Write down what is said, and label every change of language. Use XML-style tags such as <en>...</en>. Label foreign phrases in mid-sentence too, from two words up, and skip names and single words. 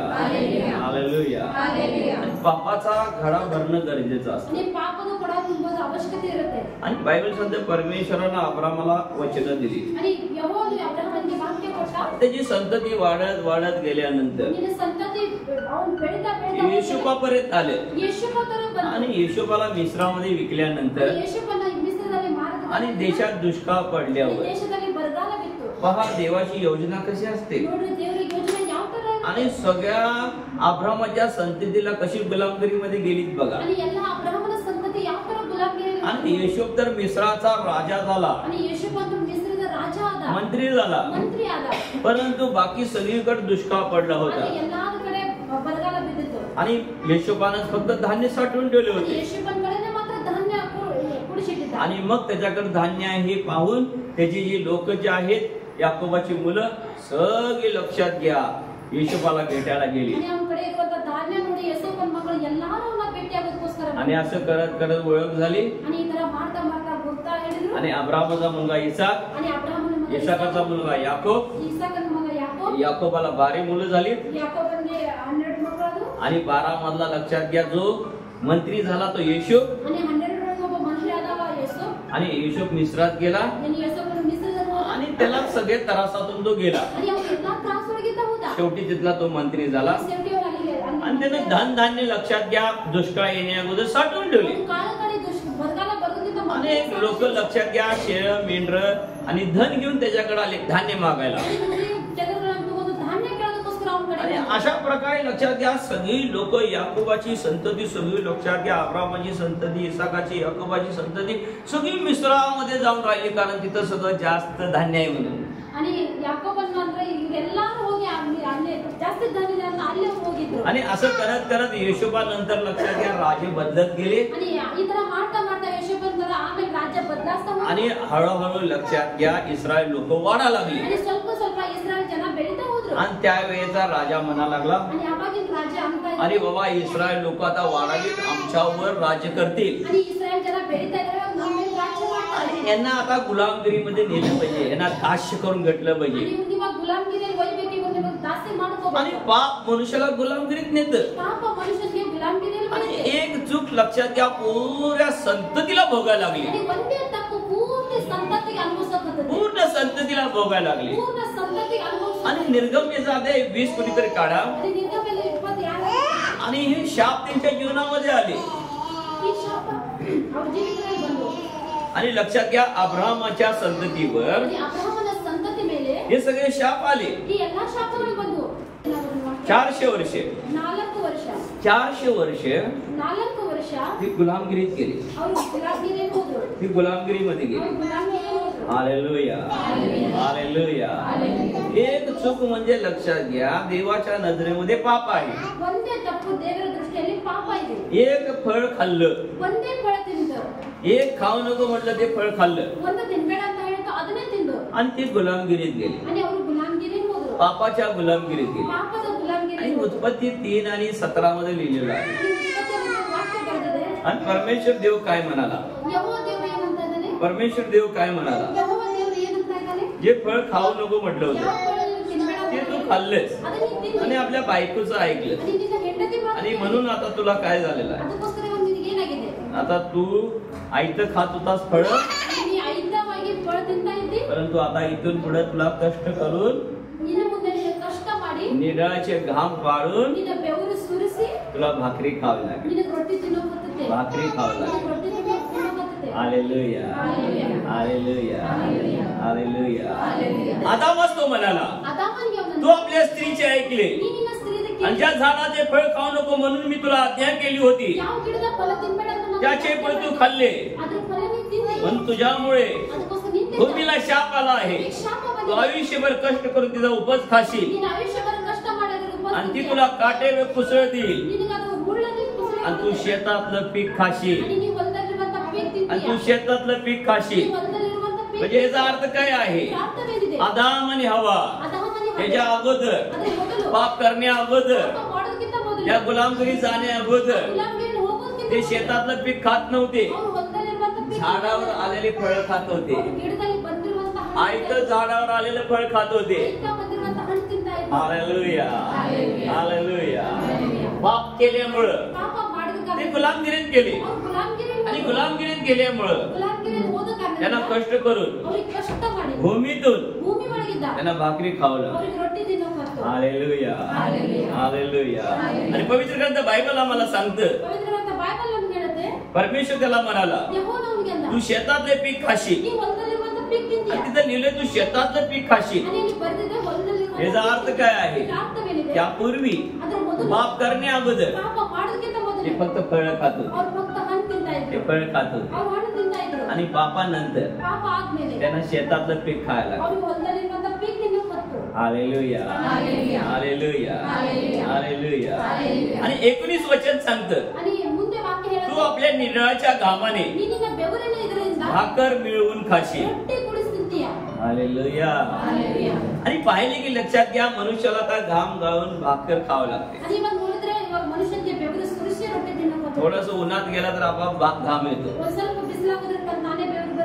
<mr>हालेलुया, हालेलुया. हालेलुया. आणि पापाचा घडा भरणं गरजेचं असतं.</mr> <kn>आणि ಪಾಪದ ಕೂಡ ತುಂಬೋದು ಅವಶ್ಯಕತೆ ಇರುತ್ತೆ.</kn> <mr>आणि बायबल सांगते परमेश्वरानं अब्रामाला वचनं दिली.</mr> <kn>आणि ಯೆಹೋವನು ಅಬ್ರಹಾಮನಿಗೆ ವಾಕ್ಯ ಕೊಟ್ಟ.</kn> <mr>त्याची संतती वाढत वाढत गेल्यानंतर</mr> <kn>ನಿನ್ನ ಸಂತತಿ ಅವನು ಬೆಳೀತಾ ಬೆಳೀತಾ</kn> <mr>येशूपापर्यंत आले</mr> <kn>ಯೇಸುಪತರ ಬಂದ.</kn> <mr>आणि येशूपाला मिस्रामध्ये विकल्यानंतर</mr> <kn>ಯೇಸುಪನ ಮಿಸ್ರದಲ್ಲಿ ಮಾರಿದ.</kn> <mr>आणि देशात दुष्काळ पडल्यावर</mr> <kn>ದೇಶದಲ್ಲಿ ಬರಗಾಲ ಬಿತ್ತು.</kn> <mr>पहा देवाची योजना कशी असते.</mr> <kn>ನೋಡ್ರಿ ದೇವರ ಯೋಜನೆ ಯಾವ ತರ ಇದೆ.</kn> <mr>आणि सगळ्या अब्रामाच्या संततीला कशी गुलामगिरीमध्ये गेलीत बघा.</mr> <kn>आणि ಎಲ್ಲ ಅಬ್ರಹಾಮನ ಸಂತತಿ ಯಾವ ತರ ಗುಲಾಮಗಿರಿ.</kn> <mr>आणि येशूप तर मिस्राचा राजा झाला,</mr> <kn>आणि ಯೇಸುಪಂತ ಮಿಸ್ರದ ರಾಜ ಆದ,</kn> <mr>मंत्री झाला,</mr> <kn>ಮಂತ್ರಿ ಆದ.</kn> <mr>परंतु बाकी सगळीकडे दुष्काळ पडला होता.</mr> <kn>आणि ಎಲ್ಲಾದ ಕಡೆ ಬರಗಾಲ ಬಿದ್ದಿತ್ತು.</kn> <mr>आणि येशूपानं फक्त धान्य साठवून ठेवले आणि होते.</mr> <kn>ಯೇಸುಪನ ಕಡೆನೇ ಮಾತ್ರ ಧಾನ್ಯ ಕುಡಿಸಿಟ್ಟಿದ್ದ.</kn> <mr>आणि मग त्याच्याकडे धान्य आहे हे पाहून त्याची जी लोक जे आहेत याकोबाची मुलं सगळे लक्षात घ्या येशूपाला भेटायला गेली.</mr> <kn>आणि ಅವನ ಕಡೆ ಇರುವಂತ ಧಾನ್ಯ ನೋಡಿ ಯೇಸುಪನ ಮಕ್ಕಳು ಎಲ್ಲಾರು ಅವನ ಭೇಟಿಯಾಗೋದಕ್ಕೋಸ್ಕರ.</kn> <mr>आणि असं करत करत ओळख झाली.</mr> <kn>आणि ಈ ತರ ಮಾಡ್ತಾ ಮಾಡ್ತಾ ಹೋಗ್ತಾ ಹೇಳಿದ್ರು.</kn> <mr>आणि अब्रामाचा मुलगा इसाक,</mr> <kn>आणि ಅಬ್ರಹಾಮನ ಮಗ</kn> <mr>इसाकाचा मुलगा याकोब,</mr> <kn>ಇಸಾಕನ ಮಗ ಯಾಕೋಬ.</kn> <mr>याकोबाला 12 मुलं झाली.</mr> <kn>ಯಾಕೋಬನಿಗೆ 12 ಮಕ್ಕಳು.</kn> <mr>आणि 12 मधला लक्षात घ्या जो मंत्री झाला तो येशूब.</mr> <kn>आणि 12 ಒಬ್ಬ ಮಂತ್ರಿ ಆದವ ಯೇಸು.</kn> <mr>आणि येशूब मिस्रात गेला</mr> <kn>आणि ಯೇಸುಪನ ಮಿಸ್ರದಲ್ಲಿ ಹೋದ.</kn> <mr>आणि त्याला सगळे त्रासातून तो गेला.</mr> <kn>आणि ಅವನು ಎಲ್ಲಾ ತ್ರಾಸೊಳಗಿದ್ದ ಹೋದ.</kn> <mr>शेवटी तिथला तो मंत्री झाला.</mr> <kn>शेवटी ಅವನು ಅಲ್ಲಿಗೆ</kn> <mr>आणि त्याने धन धान्य लक्षात घ्या दुष्काळ येण्या अगोदर साठवून ठेवले.</mr> <kn>ಕಾಲಕಡೆ ಬರಗಾಲ ಬರೋದ್ರಿಂದ</kn> <mr>अनेक लोक लक्षात घ्या शेळ मेंढर आणि धन घेऊन त्याच्याकडे आले धान्य मागायला.</mr> <kn>ಧಾನ್ಯ ಕೇಳೋದಕ್ಕೋಸ್ಕರ ಅವನ</kn> <mr>आणि</mr> <kn>ಕಡೆ.</kn> <mr>अशा प्रकारे लक्षात घ्या सगळी लोक याकोबाची संतती सगळी लक्षात घ्या अब्रामाची संतती इसाकाची याकोबाची संतती सगळी मिस्रामध्ये जाऊन राहिली कारण तिथं सगळं जास्त धान्य आहे म्हणून.</mr> <kn>आणि ಯಾಕೋಬನ ಅಂದ್ರೆ ಇವರೆಲ್ಲರೂ ಹೋಗಿ ಅಲ್ಲಿ ಜಾಸ್ತಿ ಧಾನ್ಯ ಅಲ್ಲೇ ಹೋಗಿದ್ರು.</kn> <mr>आणि असं करत करत येशूबा नंतर लक्षात घ्या राजे बदलत गेले.</mr> <kn>आणि ಈ ತರ ಮಾಡ್ತಾ ಮಾಡ್ತಾ ಯೇಸುಪನ ಆಮೇಲೆ ರಾಜ್ಯ ಬದಲಾಸ್ತಾ ಹೋದ.</kn> <mr>आणि हळूहळू लक्षात घ्या इस्रायल लोक वाढा लागली.</mr> <kn>आणि ಸ್ವಲ್ಪ ಸ್ವಲ್ಪ ಇಸ್ರಾಯೇಲ್ ಜನ ಬೆಳೀತಾ ಹೋದ್ರು.</kn> <mr>आणि त्यावेळेचा राजा म्हणा लागला</mr> <kn>आणि ಅವಾಗಿನ ರಾಜ ಅಂತ</kn> <mr>अरे बाबा इस्रायल लोक आता वाढावीत आमच्यावर राज्य करतील.</mr> <kn>आणि ಇಸ್ರಾಯೇಲ್ ಜನ ಬೆಳೀತಾ ಇದ್ದಾರೆ ನಮ್ಮ ಮೇಲೆ ರಾಜ್ಯ ಮಾಡ್ತಾರೆ.</kn> <mr>यांना आता गुलामगिरीमध्ये नेलं पाहिजे, यांना दास्य करून घेतलं पाहिजे.</mr> <kn>आणि ಇವ್ರಿಗೆ ಇವಾಗ ಗುಲಾಮಗಿರಿಯಲ್ಲಿ ಒಯ್ಬೇಕು, ಇವ್ರಿಗೆ ದಾಸ್ತಿ</kn> <mr>आणि</mr> <kn>ಮಾಡ್ಕೋಬೇಕು.</kn> <mr>पाप मनुष्याला गुलामगिरीत नेतं.</mr> <kn>ಪಾಪ ಮನುಷ್ಯನಿಗೆ ಗುಲಾಮಗಿರಿಯಲ್ಲಿ</kn> <mr>आणि</mr> <kn>ಬರುತ್ತೆ.</kn> <mr>एक चूक लक्षात घ्या पुऱ्या संततीला भोगायला लागली.</mr> <kn>आणि ಒಂದೇ ತಪ್ಪು ಪೂರ್ತಿ ಸಂತತಿಗೆ ಅನುಭವಿಸಕತ್ತದೆ.</kn> <mr>पूर्ण संततीला भोगायला लागली.</mr> <kn>ಪೂರ್ಣ ಸಂತತಿಗೆ ಅನುಭವಿಸ.</kn> <mr>आणि निर्गमनेचा अध्याय 20 कुठेतरी काढा.</mr> <kn>आणि ನಿರ್ಗಮನ 22</kn> <mr>आणि हे शाप त्यांच्या जीवनामध्ये आले.</mr> <kn>ಈ ಶಾಪ ಅವ್ರ ಜೀವಿತದಲ್ಲಿ ಬಂತು.</kn> <mr>आणि लक्षात घ्या अब्रामाच्या संततीवर</mr> <kn>आणि ಅಬ್ರಹಾಮನ ಸಂತತಿ ಮೇಲೆ</kn> <mr>हे सगळे शाप आले.</mr> <kn>ಈ ಎಲ್ಲಾ ಶಾಪಗಳು ಬಂದವು.</kn> <mr>400 वर्ष</mr> <kn>4 ವರ್ಷ</kn> <mr>400 वर्ष</mr> <kn>4 ವರ್ಷ</kn> <mr>ती गुलामगिरीत गेली.</mr> <kn>ಅವರು ಗುಲಾಮಗಿರಿಯಲ್ಲಿ ಹೋದ್ರು.</kn> <mr>ती गुलामगिरीमध्ये गेली.</mr> <kn>ಅವರು ಗುಲಾಮಗಿರಿಯಲ್ಲಿ ಹೋದ್ರು.</kn> <mr>हालेलुया, हालेलुया. एक चूक म्हणजे लक्षात घ्या देवाच्या नजरेमध्ये पाप आहे.</mr> <kn>ಒಂದೇ ತಪ್ಪು ದೇವರ ದೃಷ್ಟಿಯಲ್ಲಿ ಪಾಪ ಇದೆ.</kn> <mr>एक फळ खाल्लं,</mr> <kn>ಒಂದೇ ಫಳ ತಿಂದು,</kn> <mr>एक खाऊ नको म्हटलं ते फळ खाल्लं</mr> <kn>ಒಂದು ತಿನ್ಬೇಡ ಅಂತ ಹೇಳ್ತಾ ಅದನ್ನೇ ತಿಂದು.</kn> <mr>आणि ते गुलामगिरीत गेले.</mr> <kn>आणि ಅವರು ಗುಲಾಮಗಿರಿಯಲ್ಲಿ ಹೋದ್ರು.</kn> <mr>पापाच्या गुलामगिरीत गेले.</mr> <kn>ಪಾಪದ ಗುಲಾಮಗಿರಿ.</kn> <mr>आणि उत्पत्ती 3 आणि 17 मध्ये लिहिलेलं आहे.</mr> <kn>ವಾಕ್ಯ ಬರೆದಿದೆ.</kn> <mr>आणि परमेश्वर देव काय म्हणाला?</mr> <kn>ಯೆಹೋವ ದೇವರು ಏನಂತ ಇದ್ದಾನೆ?</kn> <mr>परमेश्वर देव काय म्हणाला?</mr> <kn>ಯೆಹೋವ ದೇವರು ಏನಂತ ಇದ್ದಾನೆ?</kn> <mr>जे फळ खाऊ नको म्हटलं</mr> <kn>ಯಾವ</kn> <mr>होतं</mr> <kn>ಫಳವನ್ನು ತಿನ್ಬೇಡ ಅಂತ</kn> <mr>ते तू</mr> <kn>ಹೇಳಿದ್ರು.</kn> <mr>खाल्लेस</mr> <kn>ಅದನ್ನ ನೀನು ತಿಂದಿ.</kn> <mr>आणि आपल्या बायकोचं ऐकलं</mr> <kn>आणि ನಿನ್ನ ಹೆಂಡತಿ ಮಾತು</kn> <mr>आणि म्हणून आता तुला काय झालेलं आहे?</mr> <kn>ಅದಕ್ಕೋಸ್ಕರ ಇವಾಗ ನಿನಗೆ ಏನಾಗಿದೆ?</kn> <mr>आता तू आईत खात होतास फळ,</mr> <kn>ನೀ ಐದವಾಗಿ ಫಳ ತಿಂತಾ ಇದ್ದಿ.</kn> <mr>परंतु आता इथून पुढे तुला कष्ट करून</mr> <kn>ನಿನ್ನ ಮುಂದೆ ನೀನು ಕಷ್ಟ ಮಾಡಿ</kn> <mr>निराचे घाम पाळून</mr> <kn>ನಿನ್ನ ಬೆವರು ಸುರಿಸಿ</kn> <mr>तुला भाकरी खावी लागेल.</mr> <kn>ನಿನಗೆ ರೊಟ್ಟಿ ತಿನ್ನೋಕತ್ತದೆ.</kn> <mr>भाकरी खावी लागेल.</mr> <kn>ರೊಟ್ಟಿ ತಿನ್ನೋಕತ್ತದೆ.</kn> <mr>हालेलुया, हालेलुया, हालेलुया. हालेलुया. आता मस्त तो म्हणाला</mr> <kn>ಅದಾಮನಿಗೆ ಅವನು</kn> <mr>तू आपल्या स्त्रीचे ऐकले</mr> <kn>ನೀ ನಿನ್ನ ಸ್ತ್ರೀಯರಿಗೆ</kn> <mr>आणि ज्या झाडाचे फळ खाऊ नको म्हणून मी तुला आज्ञा केली होती</mr> <kn>ಯಾವ ಗಿಡದ ಫಲ ತಿನ್ಬೇಡ ಅಂತ ನಾನು</kn> <mr>त्याचे फळ तू खाल्ले</mr> <kn>ಅದ್ರ ಫಲ ನೀ ತಿಂದಿ.</kn> <mr>पण तुझ्यामुळे</mr> <kn>ಅದಕ್ಕೋಸ್ಕರ ನೀನು ತಿಂದೆ.</kn> <mr>भूमीला शाप आला आहे.</mr> <kn>एक ಶಾಪ</kn> <mr>तू</mr> <kn>ಬಂದಿದೆ.</kn> <mr>आयुष्यभर कष्ट करून तिचा उपज खाशील</mr> <kn>ನೀನು ಆಯುಷ್ಯಭರ ಕಷ್ಟ ಮಾಡಿದ್ರೆ</kn> <mr>आणि ती तुला काटेवे कुसळतील</mr> <kn>ನಿನಗೆ ಅದು ಮುಳ್ಳಲ್ಲಿ ಕುಸಿದು</kn> <mr>आणि तू शेतातलं पीक खाशील</mr> <kn>आणि ನೀ ಹೊಲದಲ್ಲಿರುವಂತ ಪೀಕ್</kn> <mr>आणि</mr> <kn>ತಿಂತೀಯ.</kn> <mr>तू शेतातलं पीक</mr> <kn>ನೀ</kn> <mr>खाशील.</mr> <kn>ಹೊಲದಲ್ಲಿರುವಂತ ಪೀಕ್</kn> <mr>म्हणजे याचा अर्थ काय आहे?</mr> <kn>ಅರ್ಥವೇನಿದೆ?</kn> <mr>आदाम आणि हवा</mr> <kn>ಅದಾಮನಿಗೆ</kn> <mr>त्याच्या अगोदर</mr> <kn>ಅದ್ರ ಮೊದಲು</kn> <mr>पाप करण्या अगोदर</mr> <kn>ಪಾಪ ಮಾಡೋದಕ್ಕಿಂತ ಮೊದಲು</kn> <mr>त्या गुलामगिरी जाण्या अगोदर</mr> <kn>ಗುಲಾಮಗಿರಿ ಹೋಗೋದಕ್ಕಿಂತ</kn> <mr>ते शेतातलं पीक खात नव्हते,</mr> <kn>ಅವರು ಹೊಲದಲ್ಲಿರುವಂತ ಪೀಕ್</kn> <mr>झाडावर आलेले फळ खात होते.</mr> <kn>ಅವರು ಗಿಡದಲ್ಲಿ ಬಂದಿರುವಂತ</kn> <mr>आयत झाडावर आलेले फळ खात होते.</mr> <kn>ಆಯ್ತಾ ಬಂದಿರುವಂತ ಹಣ್ಣು ತಿಂತಾ ಇದ್ರು.</kn> <mr>हालेलुया, हालेलुया. हालेलुया. हालेलुया. पाप केल्यामुळं</mr> <kn>ಪಾಪ ಮಾಡಿದ ಕಾರಣ</kn> <mr>ते गुलामगिरीत गेले</mr> <kn>ಅವರು ಗುಲಾಮಗಿರಿ</kn> <mr>आणि गुलामगिरीत गेल्यामुळं</mr> <kn>ಗುಲಾಮಗಿರಿ ಹೋದ ಕಾರಣ</kn> <mr>त्यांना कष्ट करून</mr> <kn>ಅವರಿಗೆ ಕಷ್ಟ ಮಾಡಿ</kn> <mr>भूमीतून</mr> <kn>ಭೂಮಿ ಒಳಗಿದ್ದ</kn> <mr>त्यांना भाकरी खावं लागलं.</mr> <kn>ಅವರಿಗೆ ರೊಟ್ಟಿ ತಿನ್ನೋಕೆ ಹತ್ತು.</kn> <mr>हालेलुया, हालेलुया. हालेलुया. हालेलुया. आणि पवित्र ग्रंथ बायबल आम्हाला सांगतं,</mr> <kn>ಪವಿತ್ರ ಗ್ರಂಥ ಬೈಬಲ್ ನಮ್ಗೆ ಹೇಳುತ್ತೆ</kn> <mr>परमेश्वर त्याला म्हणाला,</mr> <kn>ಯೆಹೋವನು ಅವನಿಗೆ ಅಂದ</kn> <mr>तू शेतातले पीक खाशील.</mr> <kn>ನೀ ಹೊಲದಲ್ಲಿರುವಂತ ಪೀಕ್ ತಿಂತೀಯ</kn> <mr>आणि तिथं लिहिलंय तू शेतातलं पीक खाशील.</mr> <kn>आणि ಇಲ್ಲಿ ಬರೆದಿದೆ ಹೊಲದಲ್ಲಿರುವಂತ</kn> <mr>याचा अर्थ काय आहे?</mr> <kn>ಇದರ ಅರ್ಥವೇನಿದೆ?</kn> <mr>त्यापूर्वी</mr> <kn>ಅದರ ಮೊದಲು</kn> <mr>पाप करण्या अगोदर</mr> <kn>ಪಾಪ ಮಾಡೋದಕ್ಕಿಂತ</kn> <mr>ते</mr> <kn>ಮೊದಲು</kn> <mr>फक्त फळ खात होते,</mr> <kn>ಅವ್ರು ಫಕ್ತ ಹಣ್ಣು ತಿಂತಾ</kn> <mr>ते</mr> <kn>ಇದ್ರು.</kn> <mr>फळ खात होते.</mr> <kn>ಅವ್ರು ಹಣ್ಣು ತಿಂತಾ ಇದ್ರು.</kn> <mr>आणि पापानंतर</mr> <kn>ಪಾಪ ಆದ್ಮೇಲೆ</kn> <mr>त्यांना शेतातलं पीक खायला लागलं.</mr> <kn>ಅವ್ರಿಗೆ ಹೊಲದಲ್ಲಿರುವಂತ ಪೀಕ್ ತಿನ್ನೋಕೆ ಹತ್ತು.</kn> <mr>हालेलुया, हालेलुया. हालेलुया, हालेलुया. हालेलुया. हालेलुया. आणि 19 वचन सांगतं,</mr> <kn>आणि ಮುಂದೆ ವಾಕ್ಯ</kn> <mr>तू</mr> <kn>ಹೇಳುತ್ತೆ</kn> <mr>आपल्या निर्णयाच्या घामाने</mr> <kn>ನೀನಿನ ಬೆವರಿನ ಇದರಿಂದ</kn> <mr>भाकर मिळवून खाशील.</mr> <kn>ರೊಟ್ಟಿ ಕುಡಿಸಿ ತಿಂತೀಯ.</kn> <mr>हालेलुया. हालेलुया. आणि पाहिले की लक्षात घ्या, मनुष्याला काय घाम गाळून भाकर खावं लागते.</mr> <kn>आणि ಇವಾಗ ನೋಡಿದ್ರೆ ಇವಾಗ ಮನುಷ್ಯನಿಗೆ ಬೆವರು ಸುರಿಸಿ ರೊಟ್ಟಿ ತಿನ್ನೋಕೆ ಹತ್ತು.</kn> <mr>थोडस उन्हात गेला तर आपाप घाम येतो.</mr> <kn>ಒಂದ್ ಸ್ವಲ್ಪ ಬಿಸಿಲಾಗೋದ್ರೆ ನಾನೇ ಬೆವರು ಬರುತ್ತೆ.</kn>